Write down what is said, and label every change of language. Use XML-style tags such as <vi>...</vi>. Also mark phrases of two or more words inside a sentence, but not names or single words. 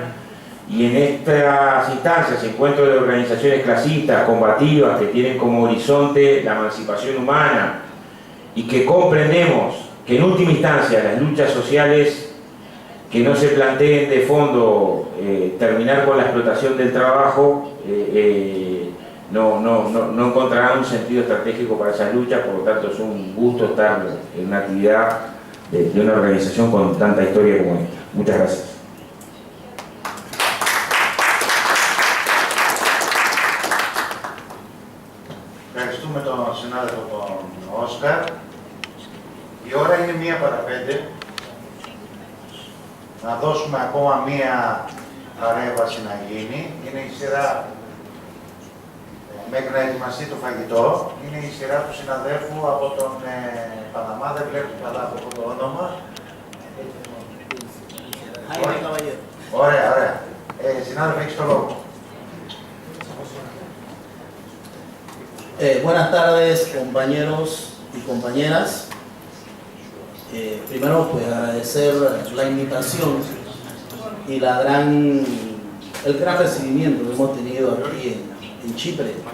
<es>Y en estas instancias, encuentros de organizaciones clasistas, combativas, que tienen como horizonte la emancipación humana y que comprendemos que en última instancia las luchas sociales que no se planteen de fondo terminar con la explotación del trabajo, no encontrarán un sentido estratégico para esas luchas. Por lo tanto, es un gusto estar en una actividad de una organización con tanta historia como esta. Muchas gracias.</es> <el>Ευχαριστούμε τον συνάδελφο τον Όσκαρ. Η ώρα είναι 1:05. Να δώσουμε ακόμα μία παρέμβαση να γίνει. Είναι η σειρά, μέχρι να ετοιμαστεί το φαγητό, είναι η σειρά του συναδέλφου από τον Παναμά, δεν βλέπω καλά από το όνομα. Ωραία, ωραία. Συνάδελφε, έχεις το λόγο.</el> <es>Buenas tardes, compañeros y compañeras. Primero, pues agradecer la invitación y el gran recibimiento que hemos tenido aquí en Chipre.</es>